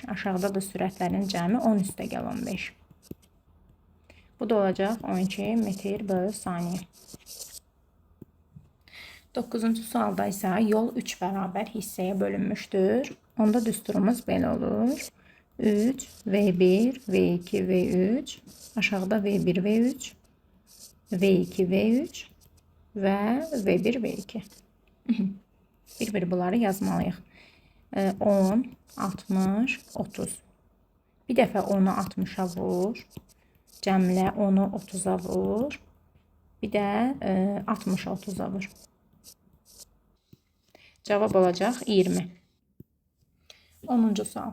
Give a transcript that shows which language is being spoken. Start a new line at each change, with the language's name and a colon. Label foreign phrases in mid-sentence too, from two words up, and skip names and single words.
Azerbaijani: Aşağıda da sürətlərin cəmi 10 üstə gəl 15. Bu da olacaq 12 metr böl saniyə. 9-cu sualda isə yol 3 bərabər hissəyə bölünmüşdür. Onda düsturumuz belə olur. 3, V1, V2, V3. Aşağıda V1, V3, V2, V3 və V1, V2. Bir-bir bunları yazmalıyıq. 10, 60, 30. Bir dəfə 10'u 60'a vur. Cəmlə 10'u 30'a vur. Bir də 60'a 30'a vur. Cavab olacaq 20. 10-cu sual.